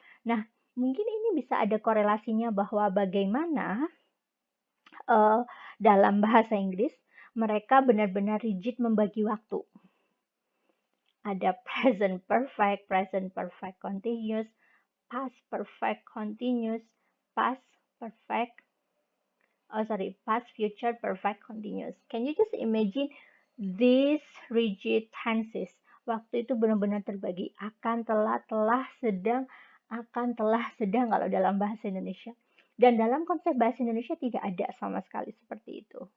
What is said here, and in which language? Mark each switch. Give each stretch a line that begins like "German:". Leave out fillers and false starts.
Indonesian: Nah, mungkin ini bisa ada korelasinya bahwa bagaimana dalam bahasa Inggris mereka benar-benar rigid membagi waktu. Ada present perfect continuous, past perfect continuous, past future perfect continuous.
English: Can you just imagine these rigid tenses?
Indonesian: Waktu itu benar-benar terbagi akan, telah, sedang, akan, telah, sedang kalau dalam bahasa Indonesia. Dan dalam konsep bahasa Indonesia tidak ada sama sekali seperti itu.